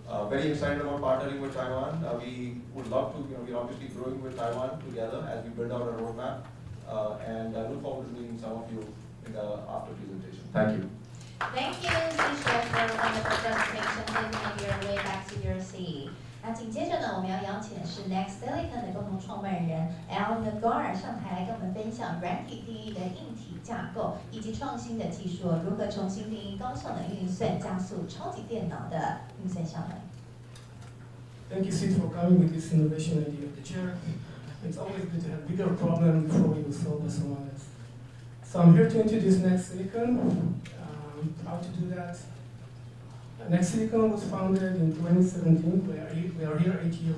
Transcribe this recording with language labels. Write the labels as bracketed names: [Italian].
[English] Very excited about partnering with Taiwan. We would love to, we're obviously growing with Taiwan together as we build out our roadmap. And I look forward to meeting some of you in the after presentation. Thank you. Thank you, Chef, for a wonderful presentation. Please make your way back to your seat. [Chinese] 那紧接着呢，我们要邀请的是 Next Silicon 的共同创办人 Al Nagar 上台来跟我们分享软体定义的硬体架构，以及创新的技术如何重新定义高效能运算，加速超级电脑的运算效能。 [English] Thank you, Sid, for coming with this innovation idea of the chair. It's always good to have bigger problems before you solve by someone else. So I'm here to introduce Next Silicon. How to do that? Next Silicon was founded in 2017. We are here 8 years.